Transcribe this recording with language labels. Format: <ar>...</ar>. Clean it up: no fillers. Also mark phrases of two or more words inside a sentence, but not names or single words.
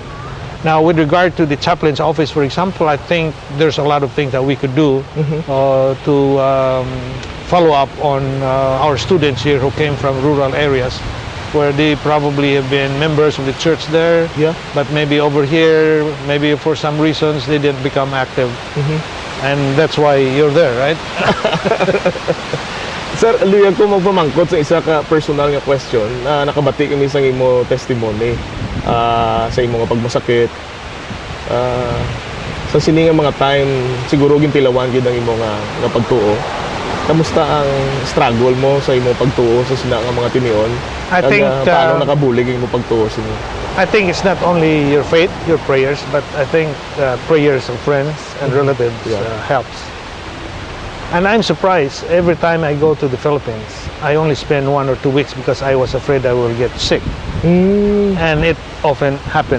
<en>Now, with regard to the chaplain's office, for example, I think there's a lot of things that we could do to follow up on our students here who came from rural areas, where they probably have been members of the church there, but maybe over here, maybe for some reasons, they didn't become active. And that's why you're there, right?</en> <hil>Sir, luya ko magpamangkot sa isa ka personal nga question na nakabati kami sa imo testimony sa imo nga pagmasakit. Sa sini nga mga time, siguro gintilawan gid ang imo nga pagtuo. Kamusta ang struggle mo sa imo pagtuo sa sina nga mga tinion?</hil> <en>I think</en> <hil>paano nakabulig ang imo pagtuo sa inyo?</hil> <en>I think it's not only your faith, your prayers, but I think prayers of friends and relatives helps. And I'm surprised every time I go to the Philippines, I only spend 1 or 2 weeks because I was afraid I will get sick. And it often happened.</en>